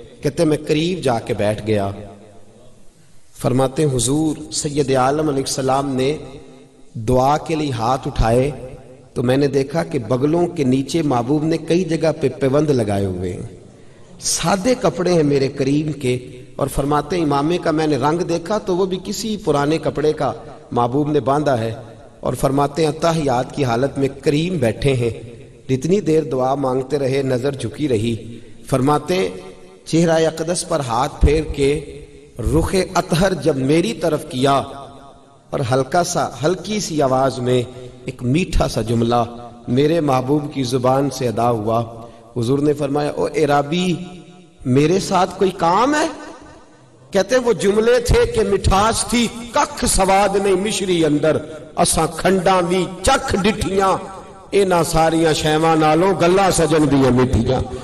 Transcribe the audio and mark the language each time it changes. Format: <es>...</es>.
<ur>کہتے ہیں میں قریب جا کے بیٹھ گیا. فرماتے ہیں حضور سید عالم علیہ السلام نے دعا کے لیے ہاتھ اٹھائے تو میں نے دیکھا کہ بغلوں کے نیچے محبوب نے کئی جگہ پہ پیوند لگائے ہوئے ہیں. سادے کپڑے ہیں میرے کریم کے, اور فرماتے ہیں امامے کا میں نے رنگ دیکھا تو وہ بھی کسی پرانے کپڑے کا محبوب نے باندھا ہے. اور فرماتے ہیں تحیات کی حالت میں کریم بیٹھے ہیں. اتنی دیر دعا مانگتے رہے, نظر جھکی رہی. فرماتے ہیں چہرہ اقدس پر ہاتھ پھیر کے رخ اطہر جب میری طرف کیا اور ہلکی سی آواز میں ایک میٹھا سا جملہ میرے محبوب کی زبان سے ادا ہوا. حضور نے فرمایا او عرابی میرے ساتھ کوئی کام ہے؟ کہتے وہ جملے تھے کہ مٹھاس تھی</ur> <pa>ککھ سواد نہیں مشری اندر, اساں کھنڈاں بھی چکھ ڈٹھیاں, اینا ساریاں شیواں نالوں گلا سجن دیاں مٹھیاں.</pa>